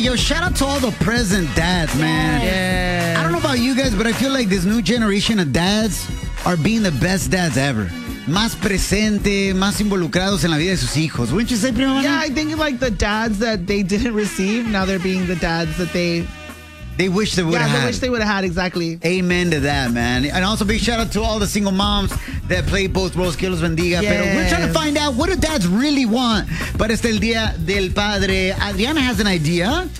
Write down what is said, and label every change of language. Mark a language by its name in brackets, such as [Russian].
[English] Yo, shout out to all the present dads, man. Yeah. I don't know about you guys, but I feel like this new generation of dads are being the best dads ever. [Spanish] Más presente, más involucrados en la vida de sus hijos. [English] Wouldn't you say, primo? Yeah, I think like the dads that they didn't receive, now they're being the dads that they... They wish they would have had. Yeah, they wish they would have had, exactly. Amen to that, man. And also big shout out to all the single moms that play both roles. [Spanish] Que los bendiga. [English] Yes. Pero we're trying to find out what do dads really want. [Spanish] Para este el día del padre. [English] Adriana has an idea.